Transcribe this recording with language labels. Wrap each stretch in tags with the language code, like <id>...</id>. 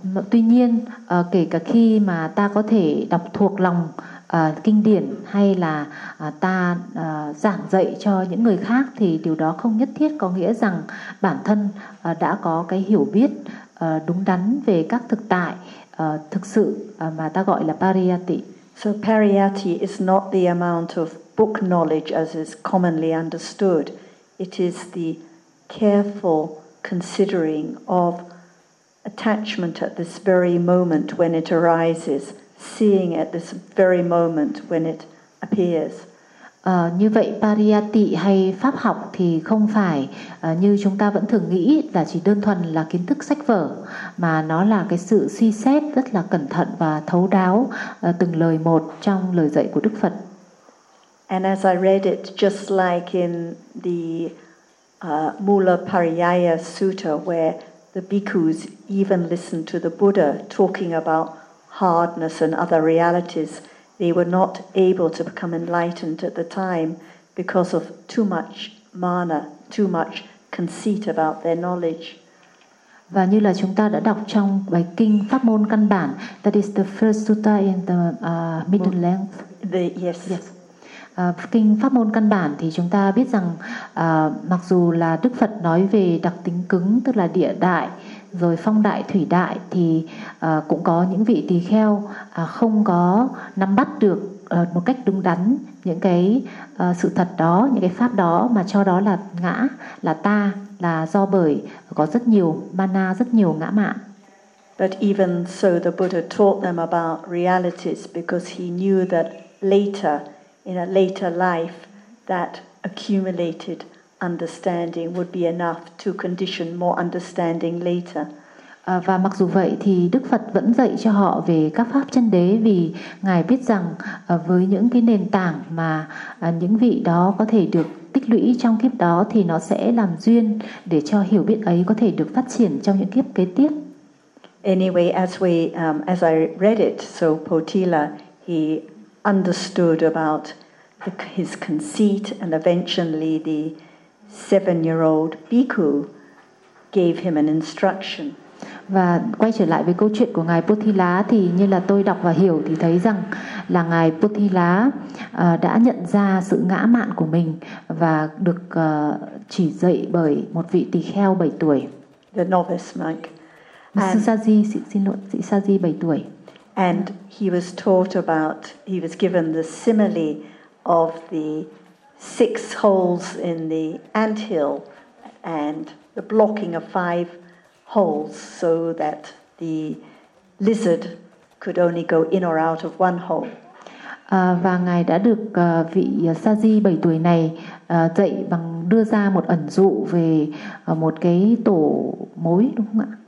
<vi>Tuy nhiên, kể cả khi mà ta có thể đọc thuộc lòng kinh điển hay là ta giảng dạy cho những người khác thì điều đó không nhất thiết có nghĩa rằng bản thân đã có cái hiểu biết đúng đắn về các thực tại thực sự mà ta gọi là pariyatti.</vi> <en>So pariyatti is not the amount of book knowledge as is commonly understood. It is the careful considering of attachment at this very moment when it arises, seeing at this very moment when it appears.</en> <vi>Như vậy pariyatti hay pháp học thì không phải như chúng ta vẫn thường nghĩ là chỉ đơn thuần là kiến thức sách vở, mà nó là cái sự suy xét rất là cẩn thận và thấu đáo từng lời một trong lời dạy của Đức Phật.</vi> <en>And as I read it, just like in the Mula Pariyaya Sutta, where the bhikkhus even listened to the Buddha talking about hardness and other realities, they were not able to become enlightened at the time because of too much mana, too much conceit about their knowledge.</en> <vi>Và như là chúng ta đã đọc trong bài kinh Pháp Môn Căn Bản,</vi> <en>that is the first sutta in the middle length. Yes.</en> <vi>Kinh Pháp Môn Căn Bản thì chúng ta biết rằng mặc dù là Đức Phật nói về đặc tính cứng, tức là địa đại, rồi phong đại, thủy đại, thì cũng có những vị tỳ kheo không có nắm bắt được một cách đúng đắn những cái sự thật đó, những cái pháp đó, mà cho đó là ngã, là ta, là do bởi có rất nhiều mana, rất nhiều ngã mạn.</vi> <en>But even so, the Buddha taught them about realities because he knew that later, in a later life, that accumulated understanding would be enough to condition more understanding later.</en> <vi>Và mặc dù vậy thì Đức Phật vẫn dạy cho họ về các pháp chân đế vì ngài biết rằng với những cái nền tảng mà những vị đó có thể được tích lũy trong kiếp đó thì nó sẽ làm duyên để cho hiểu biết ấy có thể được phát triển trong những kiếp kế tiếp.</vi> <en>Anyway, as I read it, so Potila, he understood about his conceit, and eventually the 7-year-old bhikkhu gave him an instruction.</en> <vi>Và quay trở lại với câu chuyện của ngài Potila thì như là tôi đọc và hiểu thì thấy rằng là ngài Potila đã nhận ra sự ngã mạn của mình và được chỉ dạy bởi một vị tỳ kheo 7 tuổi.</vi> <en>The novice monk.</en> <vi>Sisaji 7 tuổi.</vi> <en>And he was taught about, he was given the simile of the 6 holes in the anthill and the blocking of 5 holes so that the lizard could only go in or out of one hole.</en> <vi>Và ngài đã được vị Saji 7 tuổi này dạy bằng đưa ra một ẩn dụ về một cái tổ mối đúng không ạ?</vi>